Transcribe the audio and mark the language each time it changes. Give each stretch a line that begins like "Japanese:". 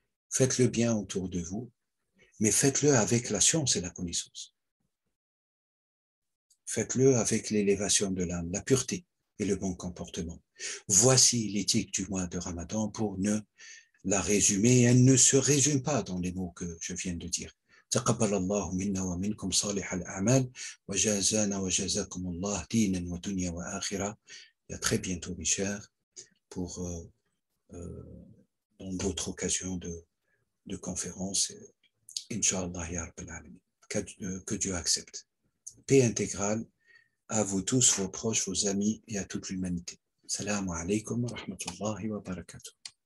French: Faites le bien autour de vous, mais faites-le avec la science et la connaissance. Faites-le avec l'élévation de l'âme, la pureté et le bon comportement. Voici l'éthique du mois de Ramadan pour ne la résumer. Elle ne se résume pas dans les mots que je viens de dire.
Arabic: تقبل الله منا ومنكم صالح الأعمال وجازانا وجزاكم الله دينا ودنيا وآخرة.
French: À très bientôt, mes chers, pour dans d'autres occasions de conférences.
Arabic: Inch'Allah, ya Rabbal Alamin.
French: Que Dieu accepte. Paix intégrale à vous tous, vos proches, vos amis et à toute l'humanité.
Arabic: Assalamu alaikum wa rahmatullahi wa barakatuh.